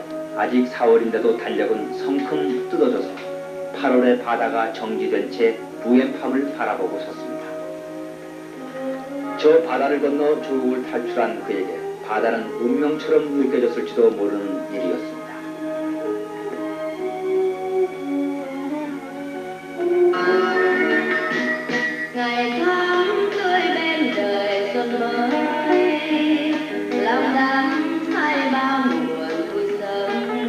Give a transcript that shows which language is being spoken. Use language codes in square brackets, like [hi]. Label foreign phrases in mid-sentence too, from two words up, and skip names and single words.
[ko] 아직 4월인데도 달력은 성큼 뜯어져서 8월의 바다가 정지된 채 부엔팜을 바라보고 섰습니다. 저 바다를 건너 조국을 탈출한 그에게 바다는 운명처럼 느껴졌을지도 모르는 일이었습니다. [vi] Ngày tháng tươi bên đời xuân mới, lòng đắm say bao nguồn vui sớm.